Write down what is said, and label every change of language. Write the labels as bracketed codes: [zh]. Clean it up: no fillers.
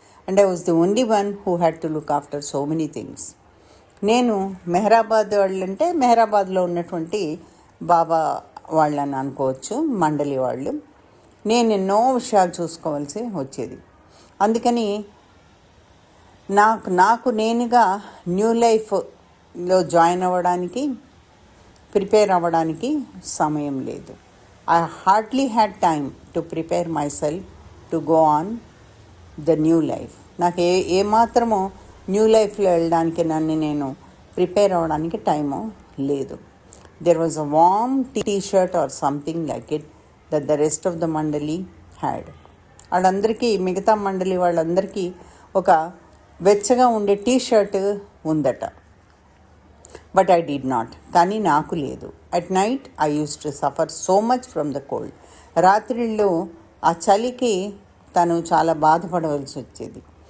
[en] And I was the only one who had to look after so many things. [te] నేను మెహరాబాద్ వాళ్ళు అంటే మెహరాబాద్లో ఉన్నటువంటి బాబా వాళ్ళని అనుకోవచ్చు, మండలి వాళ్ళు. నేను ఎన్నో విషయాలు చూసుకోవాల్సి వచ్చేది. అందుకని నాకు నేనుగా న్యూ లైఫ్లో జాయిన్ అవ్వడానికి, ప్రిపేర్ అవ్వడానికి సమయం లేదు. [en] I hardly had time to prepare myself to go on the new life. [te] నాకు ఏమాత్రమో న్యూ లైఫ్లో వెళ్ళడానికి నన్ను నేను ప్రిపేర్ అవ్వడానికి టైము లేదు. [en] there was a warm t-shirt or something like it that the rest of the mandali had. [te] వాళ్ళందరికీ మిగతా మండలి వాళ్ళందరికీ ఒక వెచ్చగా ఉండే టీ-షర్ట్ ఉందట. [en] But I did not. [te] కానీ నాకు లేదు. [en] At night I use to suffer so much from the cold. [te] రాత్రిళ్ళు ఆ చలికి తను చాలా బాధపడవలసి వచ్చేది.